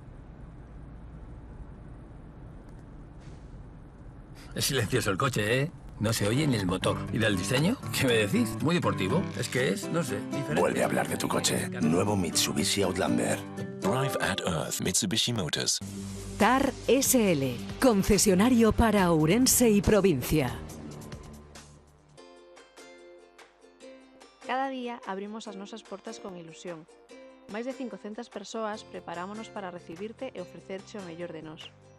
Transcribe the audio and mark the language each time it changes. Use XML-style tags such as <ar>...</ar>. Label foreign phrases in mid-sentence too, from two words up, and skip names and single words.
<es>Es silencioso el coche, ¿eh? No se oye ni el motor. ¿Y del diseño? ¿Qué me decís? Muy deportivo. Es que es, no sé, diferente. Vuelve a hablar de tu coche. Nuevo Mitsubishi Outlander.</es> <en>Drive at Earth, Mitsubishi Motors.</en> <es>TAR SL, concesionario para Ourense y provincia.</es> <gl>Cada día abrimos as nosas portas con ilusión. Máis de 500 persoas preparámonos para recibirte e ofrecerche o mellor de nós.</gl>